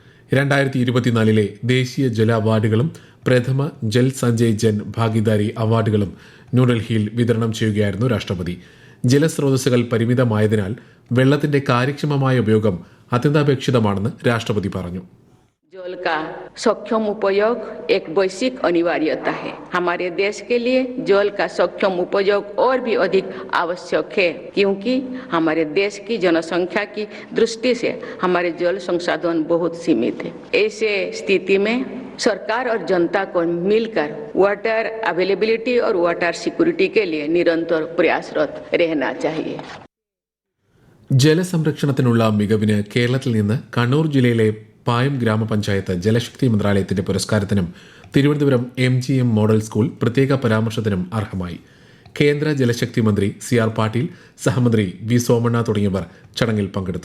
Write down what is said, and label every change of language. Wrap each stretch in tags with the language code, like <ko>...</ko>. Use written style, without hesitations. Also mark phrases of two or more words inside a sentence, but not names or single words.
<ml>2024 ദേശീയ ജല അവാർഡുകളും പ്രഥമ ജൽ സഞ്ജയ് ജൻ ഭാഗീദാരി അവാർഡുകളും ന്യൂഡൽഹിയിൽ വിതരണം ചെയ്യുകയായിരുന്നു രാഷ്ട്രപതി. ജലസ്രോതസ്സുകൾ പരിമിതമായതിനാൽ വെള്ളത്തിന്റെ കാര്യക്ഷമമായ ഉപയോഗം അത്യന്താപേക്ഷിതമാണെന്ന് രാഷ്ട്രപതി പറഞ്ഞു.</ml> <hi>जल का सक्षम उपयोग एक वैश्विक अनिवार्यता है. हमारे देश के लिए जल का सक्षम उपयोग और भी अधिक आवश्यक है, क्योंकि हमारे देश की जनसंख्या की दृष्टि से हमारे जल संसाधन बहुत सीमित है. ऐसे स्थिति में सरकार और जनता को मिलकर</hi> <en>water availability</en> <hi>और</hi> <en>water security</en> <hi>के लिए निरंतर प्रयासरत रहना चाहिए.</hi> <ml>ജലസംരക്ഷണത്തിനുള്ള മികവിന് കേരളത്തിൽ നിന്ന് കണ്ണൂർ ജില്ലയിലെ പായം ഗ്രാമപഞ്ചായത്ത് ജലശക്തി മന്ത്രാലയത്തിന്റെ പുരസ്കാരത്തിനും തിരുവനന്തപുരം MGM മോഡൽ സ്കൂൾ പ്രത്യേക പരാമർശത്തിനും അർഹമായി. കേന്ദ്ര ജലശക്തി മന്ത്രി CR പാട്ടീൽ, സഹമന്ത്രി V സോമണ്ണ തുടങ്ങിയവർ ചടങ്ങിൽ പങ്കെടുത്തു.</ml>